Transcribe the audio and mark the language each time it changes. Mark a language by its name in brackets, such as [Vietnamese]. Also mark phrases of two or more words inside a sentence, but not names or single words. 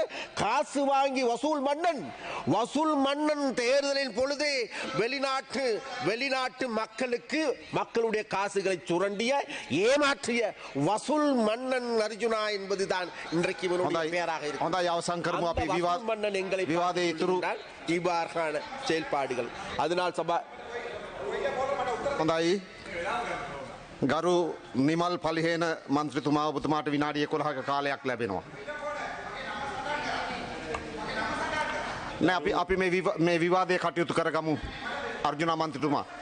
[Tamil] காசு வாங்கி வசூல் மன்னன் தேர்தலின் பொழுது வெளிநாட்டு மக்களுக்கு மக்களுடைய காசுகளை சுரண்டிய ஏமாற்றிய வசூல் மன்னன் அர்ஜுனா என்பதுதான் இன்றைக்கு இவனுடைய பெயராக இருக்கிறது. மன்னன் எங்களை இவ்வாறான செயல்பாடுகள். அதனால் [Sinhala] ගරු නිමල් පලිහේන මන්ත්‍රතුමා ඔබතුමාට විනාඩි 11ක කාලයක් ලැබෙනවා. නෑ අපි මේ විවාදය කටයුතු කරගමු අර්ජුනා මන්ත්‍රතුමා.